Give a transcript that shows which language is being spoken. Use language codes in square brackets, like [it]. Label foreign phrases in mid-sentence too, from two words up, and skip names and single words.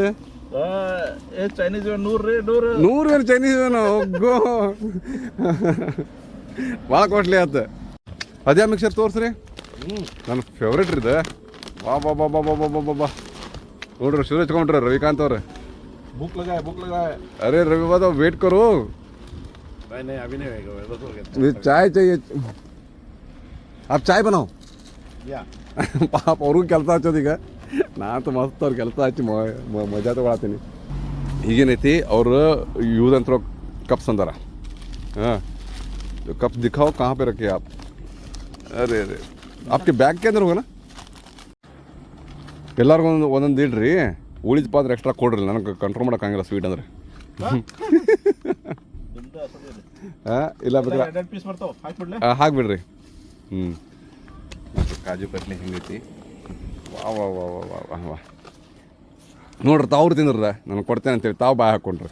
[kn] ಏ ಚೈನೀಸ್ 100 ರೀ 100 ಏನು ಚೈನೀಸ್ ಹೋಗೋ ಭಾಳ ಕಾಸ್ಟ್ಲಿ ಆತ ಅದೇ ಮಿಕ್ಸರ್ ತೋರಿಸ್ರಿ ನನ್ನ ಫೇವ್ರೇಟ್ ರೀ ಇದು ಬಾ ಬಾ ಬಾ ಬಾ ಬಾ ಬಾ ಬಾ ಬಾ ಬಾ ನೋಡ್ರಿ ಶುರು ಹಚ್ಕೊಂಡ್ರಿ ರವಿಕಾಂತ್ ಅವ್ರೆ [hi] भूख लगा है अरे रवि बाबा वेट करो भाई नहीं अभी नहीं होगा बस हो गया ये चाय चाहिए आप चाय बनाओ या [kn] ಪಾಪ ಅವ್ರಿಗೂ ಕೆಲಸ ಹಚ್ಚೋದೀಗ ನಾನು ಮಸ್ತ್ ಅವ್ರ ಕೆಲಸ ಹಚ್ಚಿ ಮಜಾ ತಗೊಳತ್ತೀನಿ ಈಗೇನೈತಿ ಅವರು ಯೂಸ್ ಅಂತ ಕಪ್ಸ್ ಅಂತಾರ ಹಾಂ [hi] कप दिखाओ कहाँ पे रखे आप अरे आपके बैग के अंदर होगा ना [kn] ಎಲ್ಲರಿಗೂ ಒಂದೊಂದು ಇಡ್ರಿ ಉಳಿದ ಪಾತ್ರೆ ಎಕ್ಸ್ಟ್ರಾ ಕೊಡ್ರಿ ನನಗೆ ಕಂಟ್ರೋಲ್ ಮಾಡೋಕ್ಕಾಗಿಲ್ಲ ಸ್ವೀಟ್ ಅಂದರೆ ಹಾಂ ಇಲ್ಲ ಬೇಕಾದ್ರೆ ಪೀಸ್ ಬರ್ತಾವ ಹಾಕ್ಬಿಡ್ಲೆ ಹಾಕ್ಬಿಡ್ರಿ ಕಾಜು ಕಟ್ಲಿ ಹೆಂಗೈತಿ ವಾ ವಾ ವಾ ವಾ ವಾ ವಾ ನೋಡ್ರಿ ತಾವ್ರು ತಿಂದ್ರ ನಾನು ಕೊಡ್ತೇನೆ ಅಂತೇಳಿ ತಾವು ಬಾಯ್ ಹಾಕ್ಕೊಂಡ್ರಿ